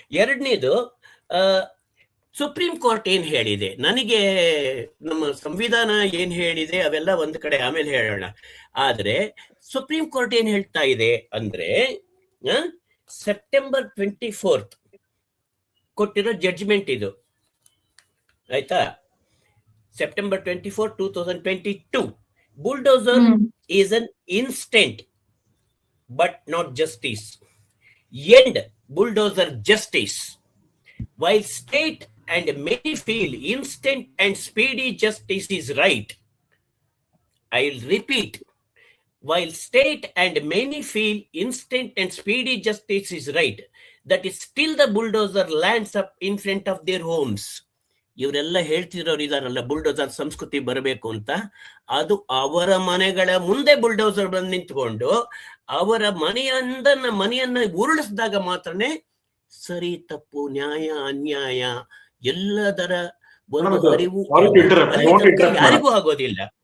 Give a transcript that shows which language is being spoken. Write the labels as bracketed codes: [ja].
[kn] ಎರಡನೇದು, supreme court ಏನ್ ಹೇಳಿದೆ, ನನಗೆ ನಮ್ಮ ಸಂವಿಧಾನ ಏನ್ ಹೇಳಿದೆ ಅವೆಲ್ಲ ಒಂದ್ ಕಡೆ ಆಮೇಲೆ ಹೇಳೋಣ. ಆದ್ರೆ ಸುಪ್ರೀಂ ಕೋರ್ಟ್ ಏನ್ ಹೇಳ್ತಾ ಇದೆ ಅಂದ್ರೆ, ಸೆಪ್ಟೆಂಬರ್ 24 ಕೊಟ್ಟಿರೋ ಜಡ್ಜ್ಮೆಂಟ್ ಇದು. ಆಯ್ತಾ? September 24, 2022. [en] Bulldozer is an instant but not justice. End bulldozer justice. While state and many feel instant and speedy justice is right. I'll repeat. While state and many feel instant and speedy justice is right, that is still the bulldozer lands up in front of their homes. [kn] ಇವರೆಲ್ಲ ಹೇಳ್ತಿರೋರು ಇದಾರಲ್ಲ, bulldozer ಸಂಸ್ಕೃತಿ ಬರಬೇಕು ಅಂತ. ಅದು ಅವರ ಮನೆಗಳ ಮುಂದೆ bulldozer ಬಂದು ನಿಂತ್ಕೊಂಡು ಅವರ ಮನೆಯನ್ನ ಉರುಳಿಸಿದಾಗ ಮಾತ್ರನೇ ಸರಿ ತಪ್ಪು, ನ್ಯಾಯ ಅನ್ಯಾಯ ಎಲ್ಲದರ ಒಂದು ಅರಿವು ಯಾರಿಗೂ ಆಗೋದಿಲ್ಲ.